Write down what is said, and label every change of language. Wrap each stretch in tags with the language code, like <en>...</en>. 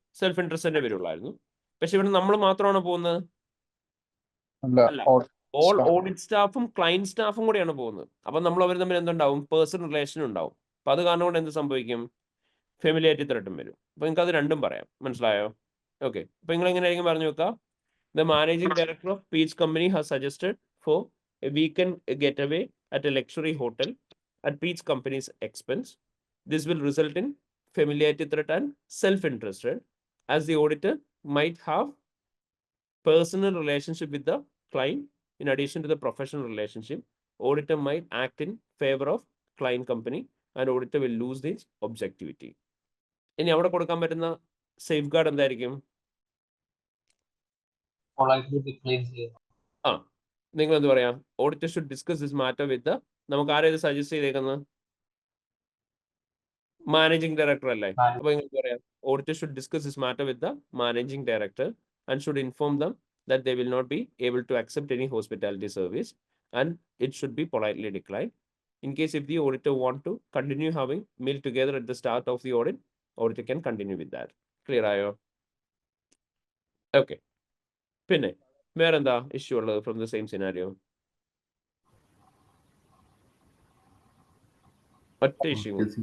<ml>Self interest വരുള്ളായിരുന്നു. പക്ഷെ ഇവിടെ നമ്മൾ മാത്രമാണ് പോകുന്നത്? അല്ല, ഓൾ ഓഡിറ്റ് സ്റ്റാഫും ക്ലയന്റ് സ്റ്റാഫും കൂടെയാണ് പോകുന്നത്. അപ്പൊ നമ്മൾ അവർ തമ്മിൽ എന്തുണ്ടാവും? പേഴ്സണൽ റിലേഷൻ ഉണ്ടാവും. അപ്പൊ അത് കാരണം കൊണ്ട് എന്ത് സംഭവിക്കും? ഫെമിലിയാരിറ്റി ത്രെട്ടും വരും. അപ്പൊ നിങ്ങൾക്ക് അത് രണ്ടും പറയാം. മനസ്സിലായോ? ഓക്കെ. അപ്പൊ നിങ്ങൾ എങ്ങനെയായിരിക്കും പറഞ്ഞു വെക്കാം?</ml> <en>The managing director of Peach Company has suggested for a weekend getaway at a luxury hotel at Peach Company's expense. This will result in familiarity threat and self-interested, as the auditor might have personal relationship with the client in addition to the professional relationship. Auditor might act in favor of client company and auditor will lose this objectivity.</en> <ml>ഇനി അവിടെ കൊടുക്കാൻ പറ്റുന്ന safe guard എന്തായിരിക്കും? ആ, നിങ്ങൾ എന്ത് പറയാം?</ml> <en>auditor should discuss this matter with</en> <ml>നമുക്ക് ആരെയത് സജസ്റ്റ് ചെയ്തേക്കുന്നത്? മാനേജിംഗ് ഡയറക്ടർ അല്ലേ? അപ്പൊ നിങ്ങൾ പറയാം</ml> <en>Auditor should discuss this matter with the managing director and should inform them that they will not be able to accept any hospitality service and it should be politely declined. In case if the auditor want to continue having meal together at the start of the audit, auditor can continue with that. Clear</en> <ml>ആയോ? Okay. പിന്നെ വേറെന്താ issue ഉള്ളത്</ml> <en>From the same scenario?</en> <ml>ഒറ്റ issue.</ml>